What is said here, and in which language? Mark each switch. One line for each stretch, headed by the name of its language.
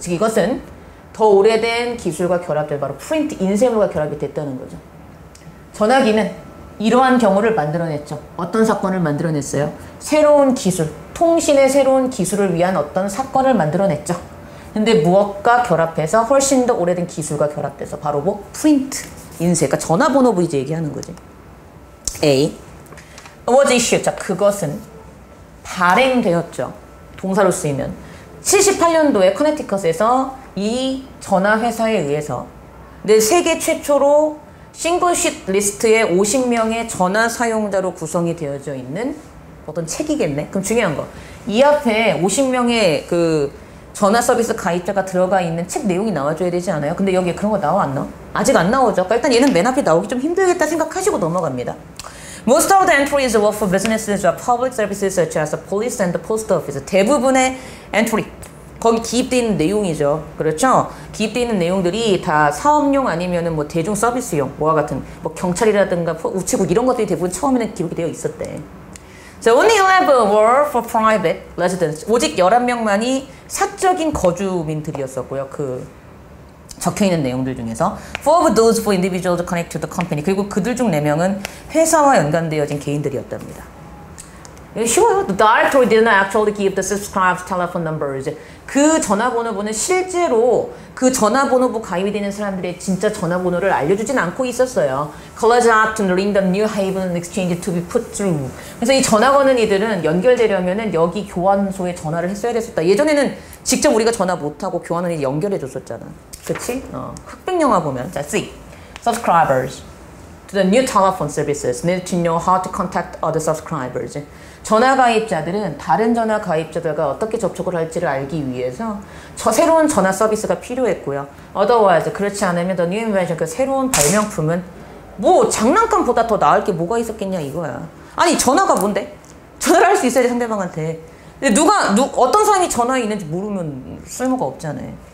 Korean: 즉, 이것은 더 오래된 기술과 결합될 바로 프린트, 인쇄물과 결합이 됐다는 거죠. 전화기는 이러한 경우를 만들어냈죠. 어떤 사건을 만들어냈어요? 새로운 기술, 통신의 새로운 기술을 위한 어떤 사건을 만들어냈죠. 근데 무엇과 결합해서 훨씬 더 오래된 기술과 결합돼서 바로 뭐? 프린트. 인쇄. 그러니까 전화번호부 이제 얘기하는 거지. A.
English: was issued.
Korean: 자, 그것은 발행되었죠. 동사로 쓰이면. 78년도에 커네티컷에서 이 전화회사에 의해서 세계 최초로 싱글쉿 리스트에 50명의 전화 사용자로 구성이 되어져 있는 어떤 책이겠네. 그럼 중요한 거. 이 앞에 50명의 그 전화 서비스 가입자가 들어가 있는 책 내용이 나와줘야 되지 않아요? 근데 여기에 그런 거 나와 안 나와? 아직 안 나오죠. 그러니까 일단 얘는 맨 앞에 나오기 좀 힘들겠다 생각하시고 넘어갑니다.
English: Most of the entries were for businesses or public services such as the police and the post office.
Korean: 대부분의 엔트리, 거기 기입되어 있는 내용이죠. 그렇죠? 기입되어 있는 내용들이 다 사업용 아니면은 뭐 대중 서비스용, 뭐와 같은 뭐 경찰이라든가 우체국 이런 것들이 대부분 처음에는 기록이 되어 있었대.
English: So only 11 were for private residents.
Korean: 오직 11명만이 사적인 거주민들이었었고요. 그 적혀있는 내용들 중에서
English: 4 of those for individuals connected to the company.
Korean: 그리고 그들 중 4명은 회사와 연관되어진 개인들이었답니다. 쉬워요.
English: The directory did not actually give the subscribed telephone numbers.
Korean: 그 전화번호부는 실제로 그 전화번호부 가입이 되는 사람들의 진짜 전화번호를 알려주진 않고 있었어요.
English: College had to ring the New Haven Exchange to be put through.
Korean: 그래서 이 전화 거는 이들은 연결되려면은 여기 교환소에 전화를 했어야 됐었다. 예전에는 직접 우리가 전화 못하고 교환원이 연결해 줬었잖아. 그치? 흑백 영화 보면. 자, C.
English: Subscribers to the new telephone services need to know how to contact other subscribers.
Korean: 전화 가입자들은 다른 전화 가입자들과 어떻게 접촉을 할지를 알기 위해서 새로운 전화 서비스가 필요했고요. Otherwise, 그렇지 않으면
English: the new invention,
Korean: 그 새로운 발명품은 뭐 장난감보다 더 나을 게 뭐가 있었겠냐 이거야. 아니 전화가 뭔데? 전화를 할 수 있어야지 상대방한테. 근데 어떤 사람이 전화에 있는지 모르면 쓸모가 없잖아요.